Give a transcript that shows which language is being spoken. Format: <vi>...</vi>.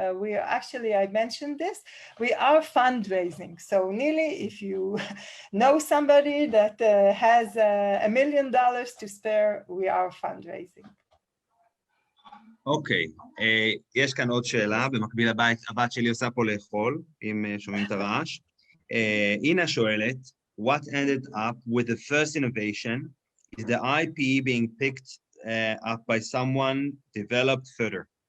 <en>We are actually, I mentioned this, we are fundraising. So Nili, if you know somebody that has $1 million to spare, we are fundraising.</en> <he>אוקיי, יש כאן עוד שאלה, במקביל הבת שלי עושה פה לאכול, אם שומעים את הרעש. הנה שואלת,</he> <en>what ended up with the first innovation? Is the IP being picked up by someone developed further?</en>